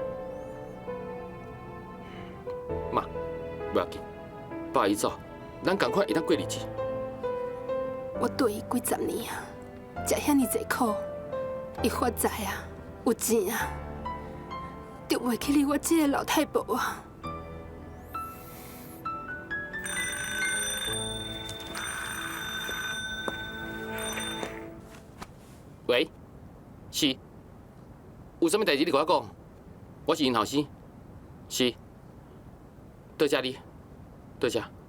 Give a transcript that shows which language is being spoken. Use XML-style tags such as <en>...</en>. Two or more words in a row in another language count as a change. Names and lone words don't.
<nan>妈，不要紧，爸伊走，咱赶快会当过日子。我对伊几十年啊，食遐尼济苦，伊发财啊，有钱啊，就袂去理我这个老太婆啊。喂，是，有啥物代志你甲我讲，我是因后生，是，多谢你，多谢。</nan>